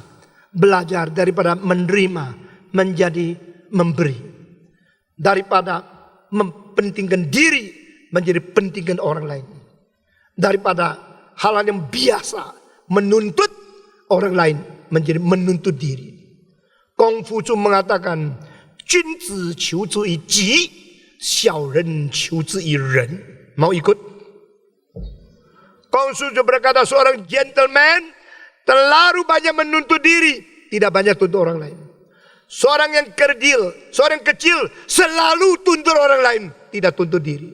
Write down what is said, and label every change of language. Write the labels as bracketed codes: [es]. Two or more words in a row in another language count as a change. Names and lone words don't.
[ms] Belajar daripada menerima menjadi memberi. Daripada mempentingkan diri menjadi pentingkan orang lain. Daripada hal yang biasa menuntut orang lain menjadi menuntut diri. Kongfucu mengatakan, [zh] 君子求之以己，小人求之以人. [ms] Mau ikut? Konfusius berkata seorang gentleman terlalu banyak menuntut diri, tidak banyak tuntut orang lain. Seorang yang kecil selalu tuntut orang lain, tidak tuntut diri.